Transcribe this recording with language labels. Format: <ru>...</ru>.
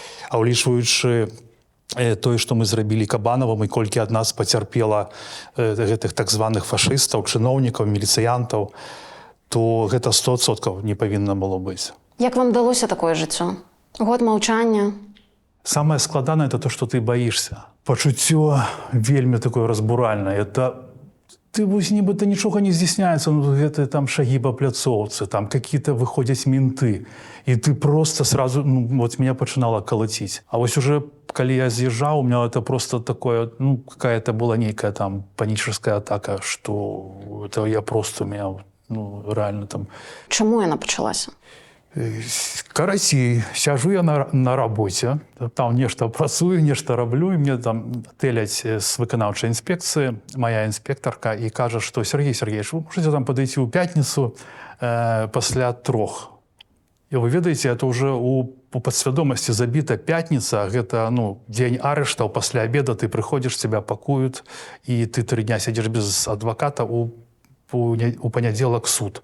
<be>А ўлічваючы тое, што мы зрабілі Кабанавым, і колькі ад нас пацярпела гэтых так званых фашыстаў, чыноўнікаў, міліцыянтаў, то гэта 100% не павінна было быць. Як вам далося такое жыццё? Год маўчання?</be> <ru>Самое складанае – это то, что ты боишься.</ru> <be>Пачуццё вельмі такое разбуральнае. Это ты вось нібыта нічога не здзяйсняецца, ну гэта там шагі па пляцоўцы, там</be> <ru>какие-то выходзяць менты.</ru> <be>І ты</be> <ru>просто сразу, ну вот меня</ru> <be>пачынала калаціць.</be> <ru>А вось уже, калі я з'язджаў, у меня это просто такое, ну какая-то была нейкая там панічная атака, что это я просто, у меня, ну реально там...</ru> <be>Чаму яна пачалася? Карацей, сяжу я на работе, там нешта працую, нешта раблю, і мне там тэляць з выканаўчай інспекцыі моя інспектарка і кажа, што</be> <ru>Сергей Сергеевич, вы можете там падыйти</ru> <be>ў пятніцу пасля 3. І вы ведаеце, это уже у падсвядомасці забіта пятніца, гэта ну дзень арыштаў, пасля обеда ты прыходзіш,</be> <ru>тебя пакуют,</ru> <be>і ты 3 дня сядзіш без адваката у панядзелак суд.</be>